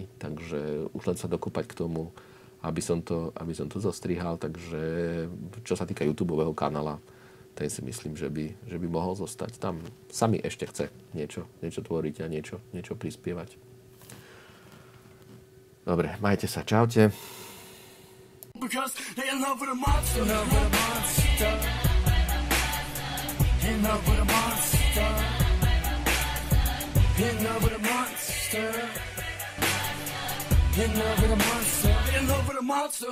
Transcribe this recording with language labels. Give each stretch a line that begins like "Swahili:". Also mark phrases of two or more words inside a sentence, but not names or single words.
Slovak: Takže už len sa dokopať k tomu, aby som to zostrihal. Takže čo sa týka YouTubeového kanála, ten si myslím, že by mohol zostať. Tam sa mi ešte chce niečo tvoriť a niečo prispievať. Dobre, majte sa, čaute.
English: Because they in love with a monster. In love with a monster. In love with a monster. In love with a monster. In love with a monster. In love with a monster.